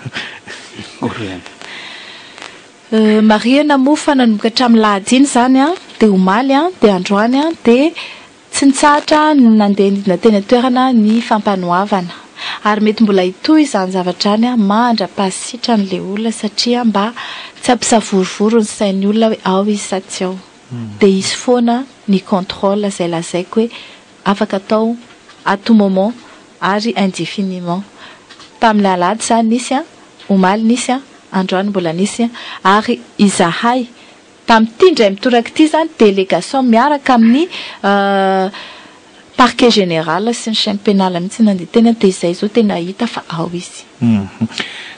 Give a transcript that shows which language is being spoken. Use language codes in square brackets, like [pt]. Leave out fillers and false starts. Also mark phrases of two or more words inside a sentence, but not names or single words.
[mg] Mariana moa fa nanomboka hatramin'ny lahady iny zany dia omaly dia androany dia tsy nitsahatra nandeha teny toerana ny fampanoavana ary mety mbola hitohy izany zavatra any mandra-pasitra n'le olona satria mba tsy ampisavorovoro ny sain'ny olona hoe ao izy sa tsy ao dia izy foana ny contrôle zay lazaiko hoe afaka atao [fr] à tout moment [mg] ary indéfiniment. Tamin'ny alahady zany nisy omaly nisy androany mbola nisy ary izahay tamin'ity indray mitoraka ity zany délégation miaraka amin'ny [fr] parquet général [mg] sy ny [fr] chaîne pénale [mg] mihitsy nandeha tena dia izay zao tena hita fa ao izy.